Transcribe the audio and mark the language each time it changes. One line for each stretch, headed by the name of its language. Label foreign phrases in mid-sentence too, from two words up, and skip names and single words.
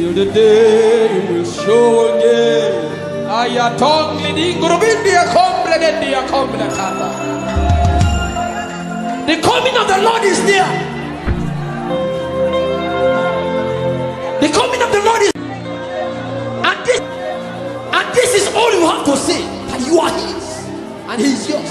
English: day you will show again. Ayatongli di ngurubindia komplemendia komplekata. The coming of the Lord is near. The coming of the Lord is, and this is all you have to say, that you are His and He is yours.